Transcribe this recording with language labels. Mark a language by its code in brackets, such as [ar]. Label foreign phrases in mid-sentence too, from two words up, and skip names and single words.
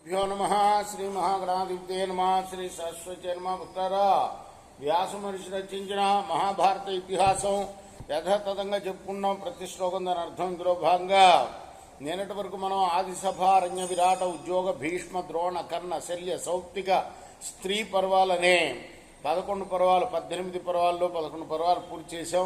[sa] श्रीगुरुभ्यो नमः। श्री महागणाधिपते नमः। श्री सरस्वती नमः. [te] పుత్రారా, వ్యాస మహర్షి రచించిన మహాభారత ఇతిహాసం యథాతథంగా చెప్పుకున్నాం. ప్రతి శ్లోకం దాని అర్థం. ఇందులో భాగంగా నిన్నటి వరకు మనం ఆదిసభ, అరణ్య, విరాట, ఉద్యోగ, భీష్మ, ద్రోణ, కర్ణ, శల్య, సౌప్తిక, స్త్రీ పర్వాలనే 11 పర్వాలు, 18 పర్వాల్లో 11 పర్వాలు పూర్తి చేశాం.